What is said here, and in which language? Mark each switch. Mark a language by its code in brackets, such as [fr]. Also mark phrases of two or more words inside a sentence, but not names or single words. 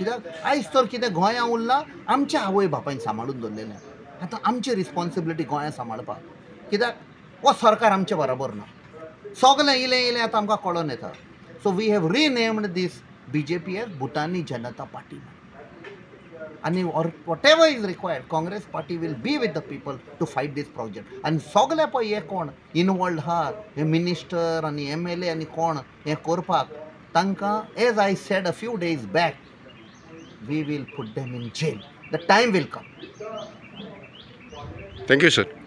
[kok] कित्याक आयज तर कितें गोंयां उरलां, आमच्या आवय बापायन सांबाळून दवरलेलें. आतां आमची रिस्पॉन्सिबिलिटी गोंया सांबाळपाक, कित्याक हो सरकार आमचे बरोबर ना. सगलें इलें आतां आमकां कळोन येता. [en] so we have renamed this BJP as Bhutani Janata Party. आणि whatever is required, Congress party will be with the people to fight this project. [kok] आणि सगळे पळय हे कोण इनवॉल्ड आहात, हे मिनिस्टर आणि MLA आणि कोण हे करपाक, तांकां [en] as I said a few days back, we will put them in jail. the time will come. thank you sir.